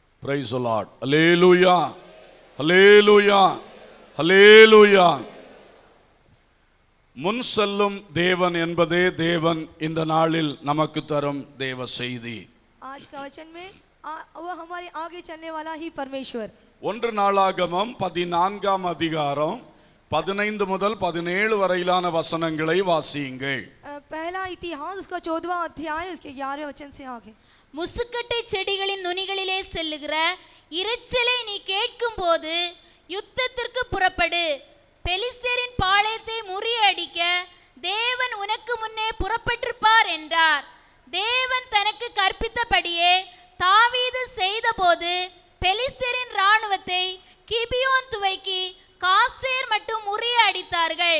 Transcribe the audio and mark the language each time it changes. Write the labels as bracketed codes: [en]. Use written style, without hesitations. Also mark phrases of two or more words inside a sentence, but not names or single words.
[en] Praise the Lord. Hallelujah. Hallelujah. Hallelujah. [ta] முன் செல்லும் தேவன் என்பதே தேவன் இந்த நாளில் நமக்கு தரும் தேவ செய்தி. [hi] आज का वचन में वो हमारे आगे चलने वाला ही परमेश्वर. [ta] ஒன்று நாளாகமம் 14ஆம் அதிகாரம் 15 முதல் 17 வரையிலான வசனங்களை வாசியுங்கள். [hi] पहला इतिहास उसका 14वां अध्याय उसके 11वें वचन से आगे. [ta] முசுக்கட்டை செடிகளின் நுனிகளிலே செல்லுகிற இரைச்சலை நீ கேட்கும்போது யுத்தத்திற்கு புறப்படு. பெலிஸ்தரின் பாளையத்தை முறியடிக்க தேவன் உனக்கு முன்னே புறப்பட்டிருப்பார் என்றார். தேவன் தனக்கு கற்பித்தபடியே தாவீது செய்தபோது பெலிஸ்தரின் இராணுவத்தை கிபியோன் துவக்கி காசேர் மட்டும் முறியடித்தார்கள்.